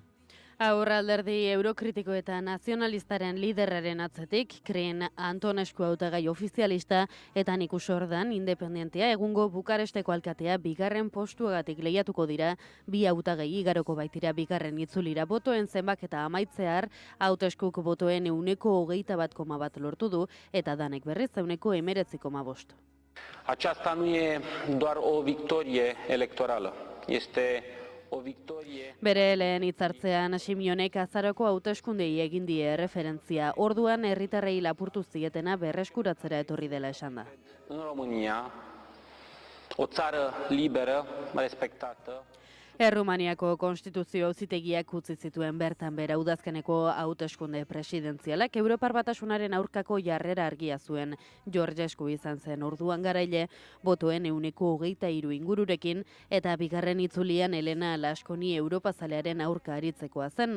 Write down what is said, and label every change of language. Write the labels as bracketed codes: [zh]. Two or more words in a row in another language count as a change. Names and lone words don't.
[eu] Aurralderdi eurokritiko eta nazionalistaren liderraren atzetik, Krin Antonescu hautagai ofizialista eta Niku Sordan independentea egungo Bukaresteko alkatea bigarren postuagatik lehiatuko dira, bi hautagai igaroko baitira bigarren itzulira botoen zenbaketa amaitzear, hauteskuk botoen 21,1% lortu du eta danek berriz 19,5%. [ro] Aceasta nu e doar o victorie electorală, este [eu] Bere lehen hitzartzean Simeonek azaroko hauteskundei egin die referentzia. Orduan herritarrei lapurtu zietena berreskuratzera etorri dela esan da. [ro] În România, o țară liberă, respectată. [eu] Errumaniako konstituzio auzitegiak utzi zituen bertan bera udazkeneko hauteskunde presidentzialak Europar Batasunaren aurkako jarrera argia zuen. Georgescu izan zen orduan garaile, botoen 23% ingururekin eta bigarren itzulian Elena Laskoni Europazalearen aurka aritzekoa zen.